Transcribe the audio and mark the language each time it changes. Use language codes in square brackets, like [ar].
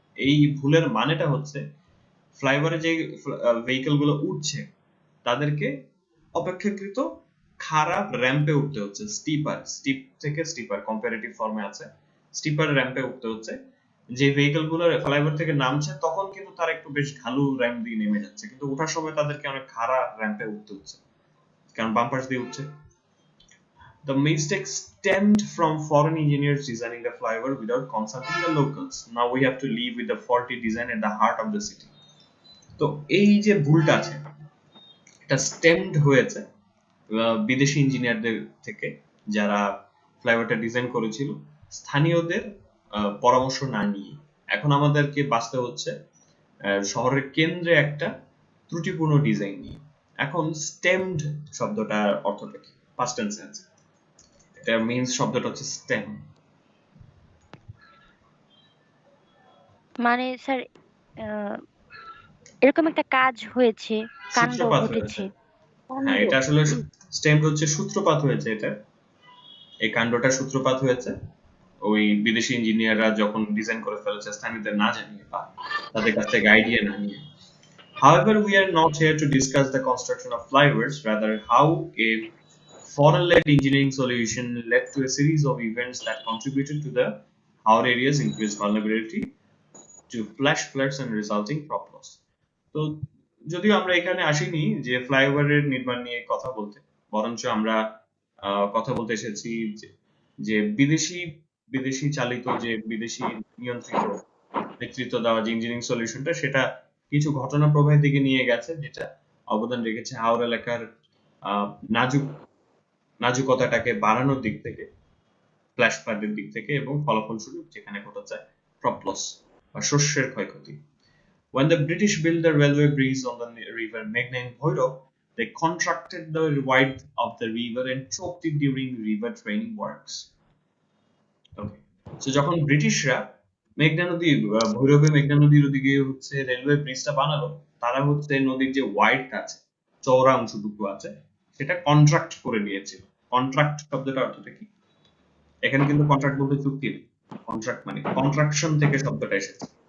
[bn] এই ভুলের মানেটা হচ্ছে ফ্লাইওভারে যে ভেহিকল গুলো উঠছে তাদেরকে অপেক্ষাকৃত খারাপ র্যাম্পে উঠতে হচ্ছে, স্টিপ থেকে স্টিপার কম্পারেটিভ ফর্মে আছে, স্টিপার র্যাম্পে উঠতে হচ্ছে। যে ভেহিকল গুলো ফ্লাইওভার থেকে নামছে তখন কিন্তু তারা একটু বেশ ঢালু র্যাম্প দিয়ে নেমে যাচ্ছে, কিন্তু ওঠার সময় তাদেরকে অনেক খারাপ র্যাম্পে উঠতে হচ্ছে, কারণ বাম পাশ দিয়ে উঠছে। [en] The mistake stemmed from foreign engineers designing the flyover without consulting the locals. Now we have to live with the faulty design at the heart of the city. [bn] তো এই যে ভুলটা আছে এটা স্টেমড হয়েছে বিদেশি ইঞ্জিনিয়ারদের থেকে, যারা ফ্লাইওভারটা ডিজাইন করেছিল স্থানীয়দের পরামর্শ না নিয়ে। এখন আমাদেরকে বাঁচতে হচ্ছে শহরের কেন্দ্রে একটা ত্রুটিপূর্ণ ডিজাইন নিয়ে। এখন স্টেমড শব্দটার অর্থটা কি? পাস্ট টেন্সে আছে, এটা মিন্স শব্দটা হচ্ছে স্টেম। মানে স্যার এরকম একটা কাজ হয়েছে, কাণ্ড সূত্রপাত ঘটেছে। হয়েছে। হ্যাঁ, এটা আসলে স্টেমড হচ্ছে সূত্রপাত হয়েছে, এটা এই কাণ্ডটা সূত্রপাত হয়েছে ওই বিদেশি ইঞ্জিনিয়াররা যখন ডিজাইন করে ফেলেছে স্থানীয়দের না জানিয়ে বা তাদের কাছ থেকে আইডিয়া না নিয়ে। [en] However, we are not here to discuss the construction of flyovers, rather how a foreign-led engineering solution led to a series of events that contributed to the our area's increased vulnerability to flash floods and resulting crop loss. [bn] তো যদিও আমরা এখানে আসিনি যে ফ্লাইওভারের নির্মাণ নিয়ে কথা বলতে, বরঞ্চ আমরা কথা বলতে এসেছি যে বিদেশি চালিত যে বিদেশি নিয়ন্ত্রিত নেতৃত্ব দেওয়া যে ইঞ্জিনিয়ারিং সলিউশনটা, সেটা কিছু ঘটনা প্রবাহের দিকে নিয়ে গেছে, যেটা অবদান রেখেছে হাওড়া এলাকার আহ, নাজুক নাজুকতাটাকে বাড়ানোর দিক থেকে, ফ্ল্যাশ ফ্লাডের দিক থেকে, এবং ফলাফলস্বরূপ যেখানে ঘটেছে ক্রপ লস বা শস্যের ক্ষয়ক্ষতি। [en] When the British built the railway bridge on the river Meghna in Bhairav, they contracted the width of the river and choked it during river training works. Okay. So [bn] যখন ব্রিটিশরা মেঘনা নদী ভৈরবে মেঘনা নদীর ওদিকে হচ্ছে রেলওয়ে ব্রিজটা বানালো, তারা হচ্ছে নদীর যে ওয়াইড আছে, চওড়া অংশটুকু আছে, সেটা কন্ট্রাক্ট করে নিয়েছিল। কন্ট্রাক্ট শব্দটার অর্থটা কি? এখানে কিন্তু কন্ট্রাক্ট বলতে চুক্তি নেই, কন্ট্রাক্ট মানে কন্ট্রাকশন থেকে শব্দটা এসেছে।